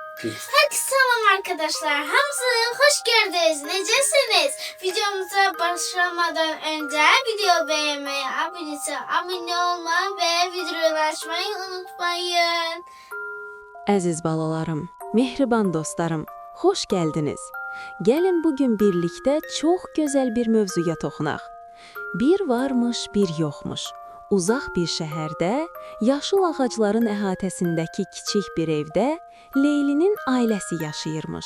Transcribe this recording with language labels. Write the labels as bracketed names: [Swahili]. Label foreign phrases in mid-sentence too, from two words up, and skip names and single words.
[Turkish] Herkese selam arkadaşlar. Hamza hoş geldiniz. Necesiniz? Videomuza başlamadan önce video beğenmeyi, abone olmayı ve videoyu açmayı unutmayın. [Azerbaijani] Əziz balalarım, mehriban dostlarım, xoş gəldiniz. Gəlin bugün birlikdə çox gözəl bir mövzuya toxunaq. Bir varmış, bir yoxmuş. Uzaq bir şəhərdə, yaşıl ağacların əhatəsindəki kiçik bir evdə Leylinin ailəsi yaşayırmış.